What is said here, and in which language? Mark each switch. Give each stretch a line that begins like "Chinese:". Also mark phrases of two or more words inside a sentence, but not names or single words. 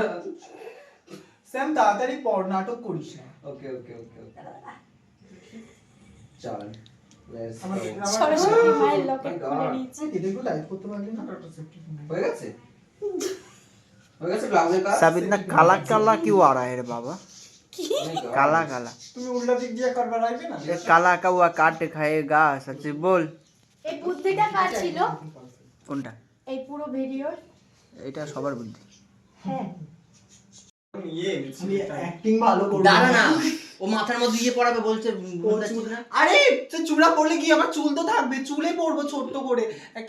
Bangla: স্যাম তাড়াতাড়ি পড়, নাটক করিস না।
English: okay okay okay okay
Bangla: চল লেটস আমার গো। সরস্বতী মায়ের লকেট খুলে নিয়েছে। এদেরকে লাইভ করতে পারলি না? হয়ে গেছে হয়ে গেছে ব্লাউজের কাজ।
Hindi: साबित ना काला काला क्यों आ रहा है रे बाबा? काला काला
Bangla: তুমি উল্টা দিক দিয়ে করবার আসবে না?
Hindi: ये काला का हुआ काट खाएगा, सच बोल।
Bangla: এই বুদ্ধিটা কার ছিল? কোনটা? এই পুরো ভিডিওর? এটা সবার বুদ্ধি। হ্যাঁ, আমি অ্যাক্টিং ভালো করব। দাঁড়া না, ও মাথার মধ্যে ইয়ে পড়াবে বলছে, বুঝছিস না? আরে তুই চূড়া পড়লে কি আমার চুল তো থাকবে, চুলে পড়বো ছোট্ট করে একটা